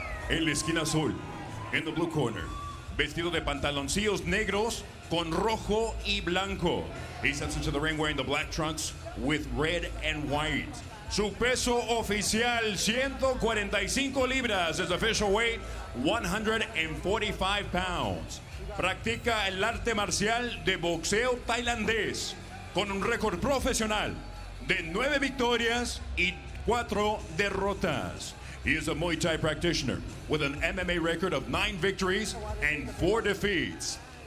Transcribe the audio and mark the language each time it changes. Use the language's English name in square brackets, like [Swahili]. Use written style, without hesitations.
[Spanish] En la esquina azul, [English] in the blue corner, [Spanish] vestido de pantaloncillos negros con rojo y blanco. [English] He steps into the ring wearing the black trunks with red and white. [Spanish] Su peso oficial, 145 libras. [English] His official weight, 145 pounds. [Spanish] Practica el arte marcial de boxeo tailandés con un récord profesional de 9 victorias y 4 derrotas. [English] He is a Muay Thai practitioner with an MMA record of 9 victories and 4 defeats.